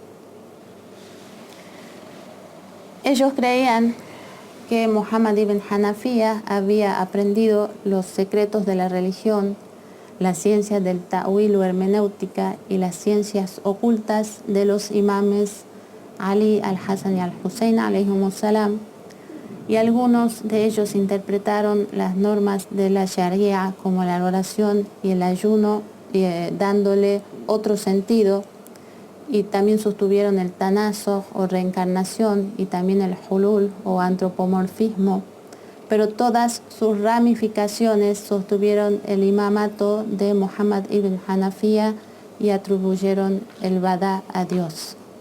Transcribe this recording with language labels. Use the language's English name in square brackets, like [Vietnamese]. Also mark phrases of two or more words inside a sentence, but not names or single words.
[Spanish] Ellos creían que Muhammad ibn Hanafiya había aprendido los secretos de la religión, las ciencias del ta'wil o hermenéutica y las ciencias ocultas de los imames Ali, al-Hassan y al-Hussein [Arabic] عليهم السلام, [Spanish] y algunos de ellos interpretaron las normas de la Sharia como la oración y el ayuno, dándole otro sentido, y también sostuvieron el tanazo o reencarnación y también el hulul o antropomorfismo, pero todas sus ramificaciones sostuvieron el imamato de Muhammad ibn Hanafiya y atribuyeron el Bada a Dios.